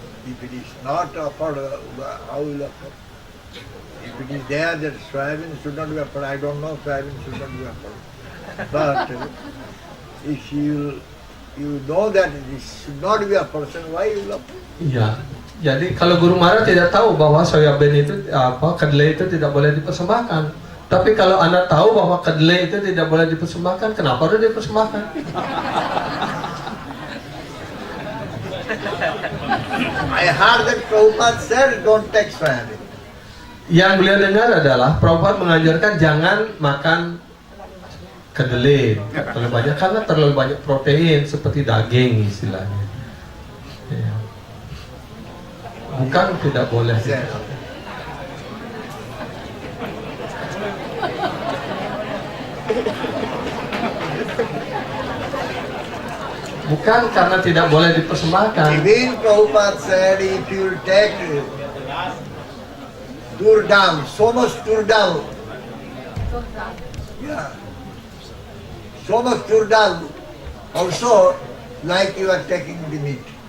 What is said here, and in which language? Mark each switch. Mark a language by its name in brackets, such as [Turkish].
[English] If it is not offered, how will offer? If it is there that soybean should not be offered, I don't know soybean should not be offered. But if you know that it should not be a person, why you will offer? [Indonesian] Ya, jadi kalau Guru Maharaj tidak tahu bahwa soya bean itu kedelai itu tidak boleh dipersembahkan. Tapi kalau Anda tahu bahwa kedelai itu tidak boleh dipersembahkan, kenapa harus dipersembahkan? [English] I heard that Prabhupada said, don't take soybean. [Indonesian] Yang beliau dengar adalah Prabhupada mengajarkan jangan makan kedelai terlalu banyak karena terlalu banyak protein seperti daging istilahnya. Ya. Bukan tidak boleh. Bukan karena tidak boleh dipersembahkan. [English] Even Prabhupada said, if you take tur dal, so much tur dal, yeah, so much tur dal, also like you are taking the meat.